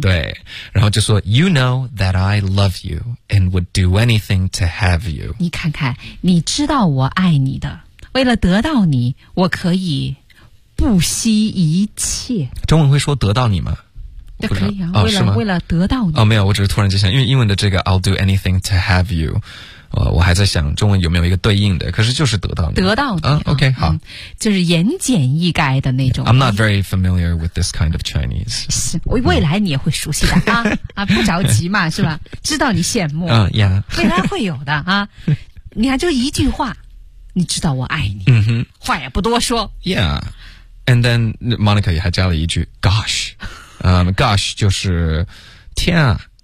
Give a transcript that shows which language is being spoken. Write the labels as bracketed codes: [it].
[zh] 对，然后就说 [en] ，You know that I love you and would do anything to have you。 [zh] 你看看，你知道我爱你的，为了得到你，我可以不惜一切。中文会说得到你吗？可以啊，哦、为了得到你哦，没有，我只是突然就想，因为英文的这个 [en] I'll do anything to have you， [zh] 我还在想中文有没有一个对应的，可是就是得到你，得到你、 OK， 好，就是言简意赅的那种。 [en] I'm not very familiar with this kind of Chinese。 [zh] 是，未来你也会熟悉的啊，不着急嘛，是吧？知道你羡慕，未来会有的啊。你看，就一句话，你知道我爱你，话也不多说。 [en] Yeah， and then Monica [zh] 也还加了一句 [en] ，Gosh。 [zh] Gosh 就是天啊